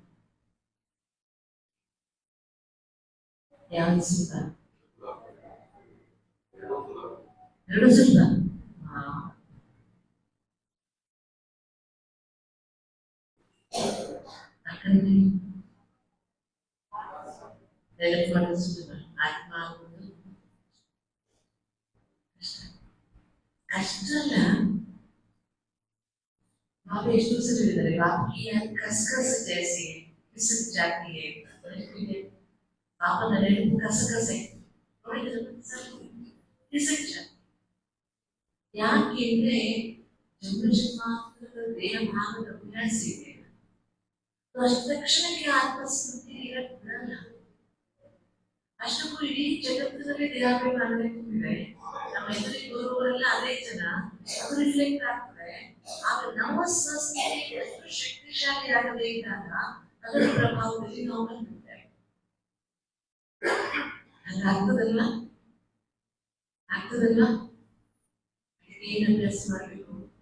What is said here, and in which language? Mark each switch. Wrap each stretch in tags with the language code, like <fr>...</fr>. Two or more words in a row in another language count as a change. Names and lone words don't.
<kn>ಯಾವುದು ಸುಖ ಎರಡು ಸುಖ ಯಾಕಂದ್ರೆ ನೆನಪು ಮಾಡಿಸುವುದು ಆತ್ಮ ಆಗುವುದು</kn> <hi>ಅಷ್ಟಲ್ಲ बाबा</hi> <kn>ಎಷ್ಟು ಸರಿ ಹೇಳಿದ್ದಾರೆ</kn> <hi>बाप की खसखस जैसी खिसक जाती है बाबा ನೆನಪು खसखस है खिसक जाती</hi> <kn>ಯಾಕೆಂದ್ರೆ ಜನ್ಮ ಜನ್ಮಾಂತರದ ದೇಹ ಭಾಗದ ಅಭ್ಯಾಸ ಇದೆ ಅಷ್ಟು ತಕ್ಷಣಕ್ಕೆ ಆತ್ಮಸ್ಮೃತಿ ಇರಕ್ಕೆ ಬಿಡಲ್ಲ ಅಷ್ಟಕ್ಕೂ ಇಡೀ ಜಗತ್ತಿನಲ್ಲಿ ದೇಹಾಭಿಮಾನವೇ ತುಂಬಿದೆ ನಮ್ಮ ಎದುರಿಗೆ ಬರುವವರೆಲ್ಲ ಅದೇ ಜನ ಅದು ರಿಫ್ಲೆಕ್ಟ್ ಆಗ್ತದೆ ಆಗ ನಮ್ಮ ಸಂಸ್ಕೃತಿ ಎಷ್ಟು ಶಕ್ತಿಶಾಲಿ ಆಗದೇ ಇದ್ದಾಗ ಅದರ ಪ್ರಭಾವದಲ್ಲಿ ನಾವು ಬಂದಿದ್ದೇವೆ ಹಂಗಾಗ್ತದಲ್ಲ ಆಗ್ತದಲ್ಲ ಏನ್ ಅಭ್ಯಾಸ ಮಾಡ್ಬೇಕು</kn>